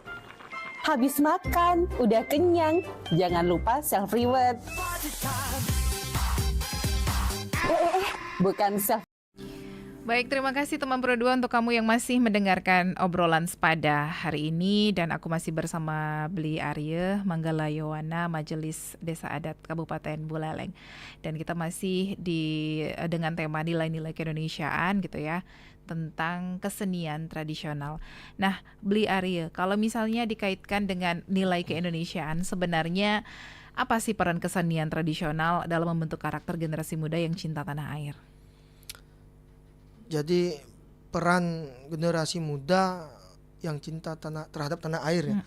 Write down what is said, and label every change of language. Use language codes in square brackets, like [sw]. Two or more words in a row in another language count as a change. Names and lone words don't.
[id] Habis makan, udah kenyang, jangan lupa [en] self reward. [id] Bukan self. Baik, terima kasih teman Pro 2 untuk kamu yang masih mendengarkan obrolan sepada hari ini. Dan aku masih bersama Bli Arye, Manggala Yowana, Majelis Desa Adat Kabupaten Buleleng. Dan kita masih dengan tema nilai-nilai keindonesiaan gitu ya, tentang kesenian tradisional. Nah, Bli Arye, kalau misalnya dikaitkan dengan nilai keindonesiaan, sebenarnya apa sih peran kesenian tradisional dalam membentuk karakter generasi muda yang cinta tanah air? Jadi peran generasi muda yang cinta terhadap tanah air ya.